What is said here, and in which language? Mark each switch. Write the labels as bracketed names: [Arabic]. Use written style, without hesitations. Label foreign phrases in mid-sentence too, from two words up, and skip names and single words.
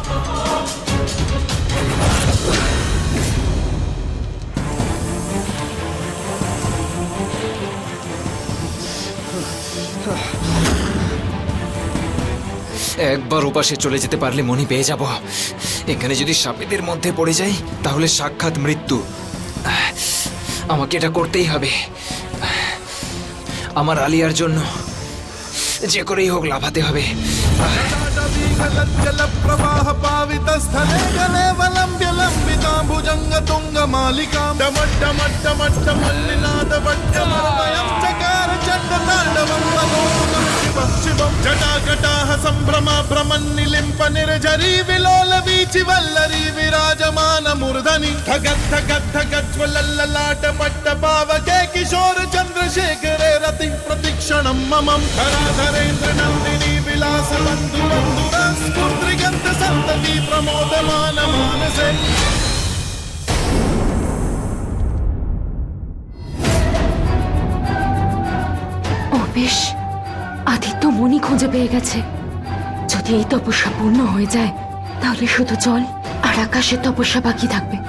[Bangla] একবার ওপাশে চলে যেতে পারলে মনি পেয়ে যাব। এখানে যদি সাপেদের মধ্যে পড়ে যাই তাহলে সাক্ষাৎ মৃত্যু। আমাকে এটা করতেই হবে। আমার আলিয়ার জন্য যে করেই হোক লাফাতে হবে। [Sanskrit] జటాకటాహ సంభ్రమ భ్రమన్నిలింప నిర్జరీ విలోల వీచి వల్లరీ విరాజమాన మూర్ధని ధగద్ధగద్ధగజ్వలల్లలాట పట్ట పావకే కిశోర చంద్రశేఖరే రతి ప్రతిక్షణం మమం ధరాధరేంద్ర నందిని విలాస బంధు బంధుర స్ఫూర్తిగంత సంతతి ప్రమోదమాన మానసే। [Bangla] ও বেশ, আদিত্য মনি খুঁজে পেয়ে গেছে। যদি এই তপস্যা পূর্ণ হয়ে যায় তাহলে শুধু জল আর আকাশের তপস্যা বাকি থাকবে।